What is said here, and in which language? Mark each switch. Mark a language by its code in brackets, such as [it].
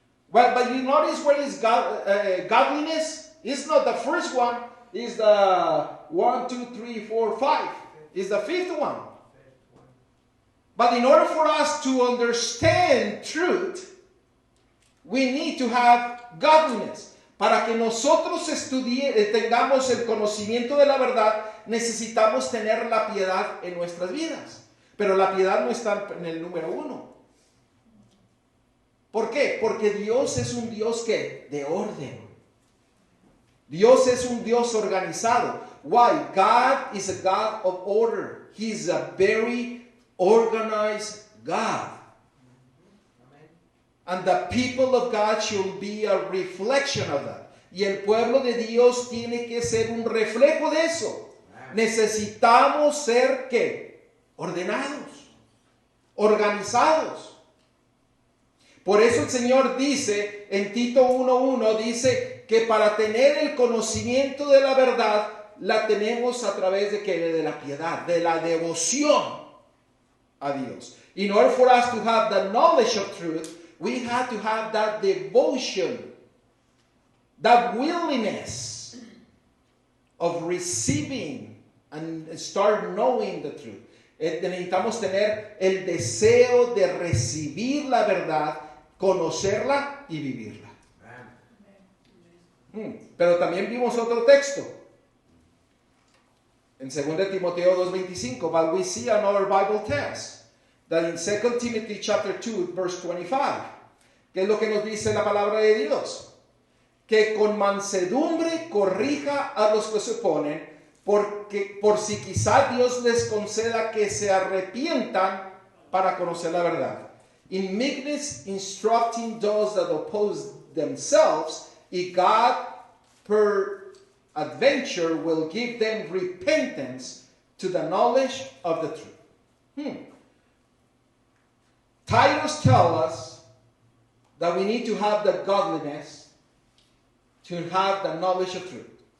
[en] Well, but you notice where is godliness? It's not the first one. It's the 1, 2, 3, 4, 5. It's the fifth one. But in order for us to understand truth, we need to have godliness. [es] Para que nosotros tengamos el conocimiento de la verdad, necesitamos tener la piedad en nuestras vidas. Pero la piedad no está en el número 1. ¿Por qué? Porque Dios es un Dios que de orden. Dios es un Dios organizado. [en] Why? God is a God of order. He is a very organized God. And the people of God should be a reflection of that. [es] Y el pueblo de Dios tiene que ser un reflejo de eso. Necesitamos ser, ¿qué? Ordenados, organizados. Por eso el Señor dice, en Tito 1:1, dice que para tener el conocimiento de la verdad, la tenemos a través de ¿qué? De la piedad, de la devoción a Dios. [en] In order for us to have the knowledge of truth, we have to have that devotion, that willingness of receiving and start knowing the truth. [es] Necesitamos tener el deseo de recibir la verdad, conocerla y vivirla. Pero también vimos otro texto. En 2 Timoteo 2:25, [en] but we see another Bible text. That in 2 Timothy chapter 2, verse 25, [es] ¿qué es lo que nos dice la palabra de Dios? Que con mansedumbre corrija a los que se oponen, porque por si quizá Dios les conceda que se arrepientan para conocer la verdad. [en] In meekness instructing those that oppose themselves, and God per adventure will give them repentance to the knowledge of the truth. Titus tells us that we need to have the godliness to have the knowledge of truth.